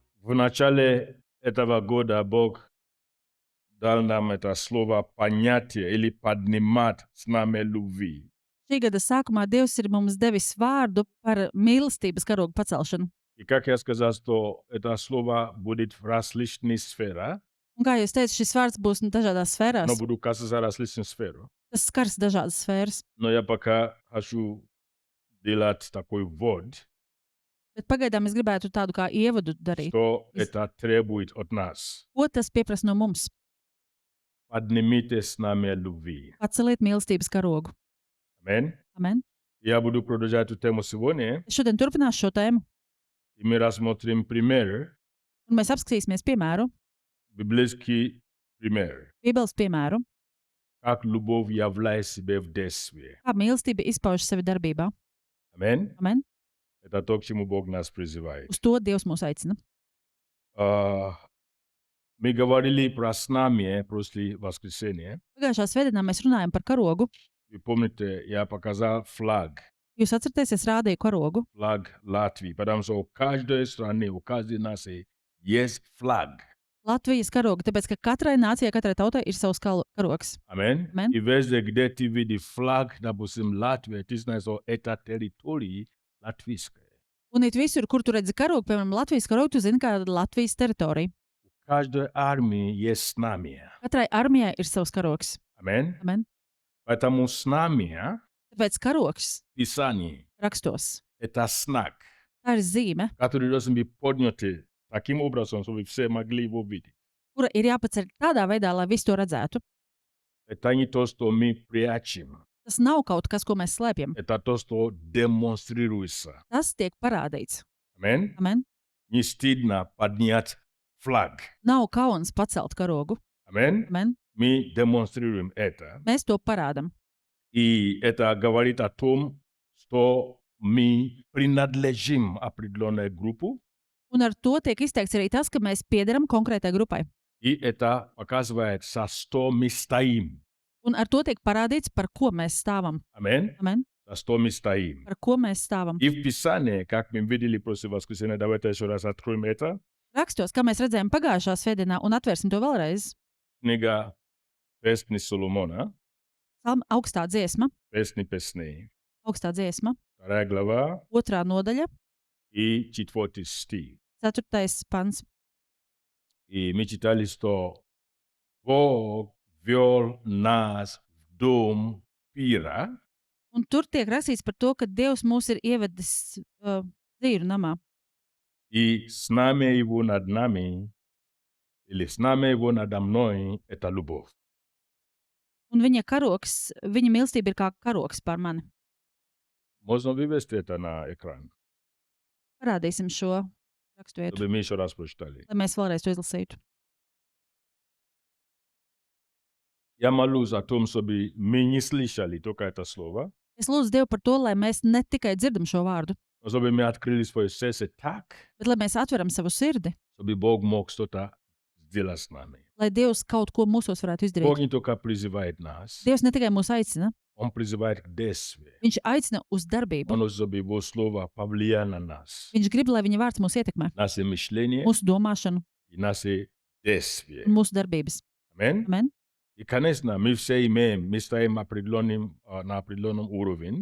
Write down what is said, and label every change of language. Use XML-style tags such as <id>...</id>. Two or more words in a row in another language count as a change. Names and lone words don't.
<ru>В начале этого года Бог dal нам это слово понятие или поднимать знамя любви.</ru> <lv>Šī gada sākumā Dievs ir mums devis vārdu par mīlestības karogu pacelšanu.</lv> <ru>И как я сказал, что это слово будет в различных сферах,</ru> <lv>Un kā jūs teicat, šis vārds būs dažādās sfērās.</lv> <ru>но буду касаться различных сфер.</ru> <lv>Tas skars dažādas sfēras.</lv> <ru>Но я пока хочу делать такой ввод,</ru> <lv>Bet pagaidām es gribētu tādu kā ievadu darīt.</lv> <ru>что это требует от нас.</ru> <lv>Ko tas pieprasa no mums?</lv> <ru>Поднимите знамя любви.</ru> <lv>Paceliet mīlestības karogu.</lv> <ru>Аминь.</ru> <lv>Amen.</lv> <ru>Я буду продолжать эту тему сегодня,</ru> <lv>Es šodien turpināšu šo tēmu,</lv> <ru>и мы рассмотрим пример,</ru> <lv>un mēs apskatīsimies piemēru,</lv> <ru>библейский пример,</ru> <lv>Bībeles piemēru,</lv> <ru>как любовь являет себя в действии.</ru> <lv>kā mīlestība izpauž sevi darbībā.</lv> <ru>Аминь.</ru> <lv>Amen.</lv> <ru>Это то, к чему Бог нас призывает.</ru> <lv>Uz to Dievs mūs aicina.</lv> <ru>Мы говорили про знамя после воскресенья.</ru> <lv>Pagājušā svētdienā mēs runājam par karogu.</lv> <ru>Вы помните, я показал флаг,</ru> <lv>Jūs atceraties, es rādīju karogu.</lv> <ru>флаг Латвии, потому что у каждой страны, у каждой нации есть флаг.</ru> <lv>Latvijas karogu, tāpēc ka katrai nācijai, katrai tautai ir savs karogs.</lv> <ru>Аминь.</ru> <lv>Amen.</lv> <ru>И везде, где ты видишь флаг, допустим, Латвия, ты знаешь, что это территория латвийская.</ru> <lv>Un it visur, kur tu redzi karogu, piemēram, Latvijas karogu, tu zini, kā Latvijas teritorija.</lv> <ru>У каждой армии есть знамя.</ru> <lv>Katrai armijai ir savs karogs.</lv> <ru>Аминь.</ru> <lv>Amen.</lv> <ru>Поэтому знамя,</ru> <lv>Tāpēc karogs</lv> <ru>Писание,</ru> <lv>rakstos.</lv> <ru>это знак,</ru> <lv>Tā ir zīme,</lv> <ru>который должен быть поднят таким образом, чтобы все могли его видеть.</ru> <lv>kura ir jāpaceļ tādā veidā, lai visi to redzētu.</lv> <ru>Это не то, что мы прячем.</ru> <lv>Tas nav kaut kas, ko mēs slēpjam.</lv> <ru>Это то, что демонстрируется.</ru> <lv>Tas tiek parādīts.</lv> <ru>Аминь.</ru> <lv>Amen.</lv> <ru>Не стыдно поднять флаг.</ru> <lv>Nav kauns pacelt karogu.</lv> <ru>Аминь.</ru> <lv>Amen.</lv> <ru>Мы демонстрируем это.</ru> <lv>Mēs to parādām.</lv> <ru>И это говорит о том, что мы принадлежим определенной группе.</ru> <lv>Un ar to tiek izteikts arī tas, ka mēs piederam konkrētai grupai.</lv> <ru>И это показывает, за что мы стоим.</ru> <lv>Un ar to tiek parādīts, par ko mēs stāvam.</lv> <ru>Аминь.</ru> <lv>Amen.</lv> <ru>За что мы стоим.</ru> <lv>Par ko mēs stāvam.</lv> <ru>И в Писании, как мы видели после воскресенья, давайте еще раз откроем это.</ru> <lv>Rakstos, kā mēs redzējām pagājušā svētdienā, un atvērsim to vēlreiz.</lv> <ru>Книга Песни Соломона,</ru> <lv>Augstā dziesma,</lv> <ru>Песни Песней,</ru> <lv>augstā dziesma,</lv> <ru>2 глава</ru> <lv>2. nodaļa,</lv> <ru>и 4 стих.</ru> <lv>4. pants.</lv> <ru>И мы читали, что Бог вел нас в дом пира,</ru> <lv>Un tur tiek rakstīts par to, ka Dievs mūs ir ievedis dzīru namā.</lv> <ru>и знамя его над нами, или знамя его надо мной, это любовь.</ru> <lv>Un viņa karogs, viņa mīlestība ir kā karogs pār mani.</lv> <ru>Можно вывести это на экран,</ru> <lv>Parādīsim šo raksturvietu,</lv> <ru>чтобы мы еще раз прочитали.</ru> <lv>lai mēs vēlreiz to izlasītu.</lv> <ru>Я молюсь о том, чтобы мы не слышали только это слово,</ru> <lv>Es lūdzu Dievu par to, lai mēs ne tikai dzirdam šo vārdu,</lv> <ru>но чтобы мы открыли свое сердце так,</ru> <lv>bet lai mēs atveram savu sirdi,</lv> <ru>чтобы Бог мог что-то сделать с нами.</ru> <lv>lai Dievs kaut ko mūsos varētu izdarīt.</lv> <ru>Бог не только призывает нас,</ru> <lv>Dievs ne tikai mūs aicina,</lv> <ru>Он призывает к действию.</ru> <lv>Viņš aicina uz darbību.</lv> <ru>Он хочет, чтобы Его Слово повлияло на нас,</ru> <lv>Viņš grib, lai viņa vārds mūs ietekmē,</lv> <ru>наше мышление</ru> <lv>mūsu domāšanu</lv> <ru>и наше действие.</ru> <lv>un mūsu darbības.</lv> <ru>Аминь.</ru> <lv>Amen.</lv> <ru>И, конечно, мы все имеем, мы стоим на определенном уровне,</ru>